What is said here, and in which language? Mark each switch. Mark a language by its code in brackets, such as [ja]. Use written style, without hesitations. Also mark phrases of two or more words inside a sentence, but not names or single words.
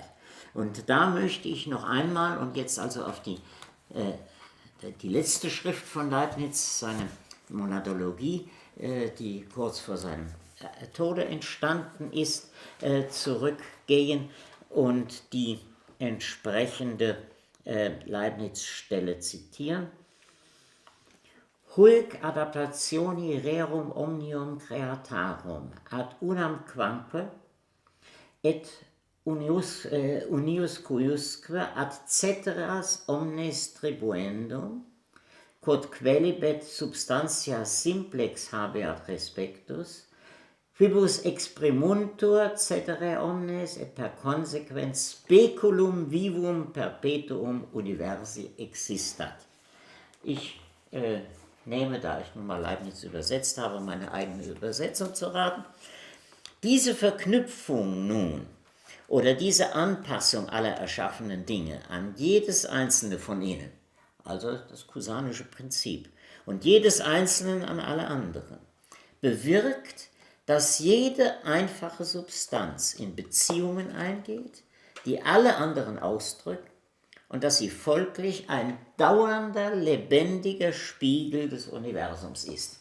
[de] Und da möchte ich noch einmal, und jetzt also auf die letzte Schrift von Leibniz, seine Monadologie, die kurz vor seinem Tode entstanden ist, zurückgehen und die entsprechende Leibniz-Stelle zitieren. [la] Huic adaptationi rerum omnium creatarum ad unam quamque et unius cuiusque ad ceteras omnes tribuendum, quod quælibet substantia simplex habeat respectus, quibus exprimuntur cetere omnes et per consequens speculum vivum perpetuum universi existat. [de] Ich nehme, da ich nun mal Leibniz übersetzt habe, meine eigene Übersetzung zu raten. Diese Verknüpfung nun oder diese Anpassung aller erschaffenen Dinge an jedes einzelne von ihnen, also das Cusanische Prinzip, und jedes Einzelnen an alle anderen, bewirkt, dass jede einfache Substanz in Beziehungen eingeht, die alle anderen ausdrücken, und dass sie folglich ein dauernder, lebendiger Spiegel des Universums ist.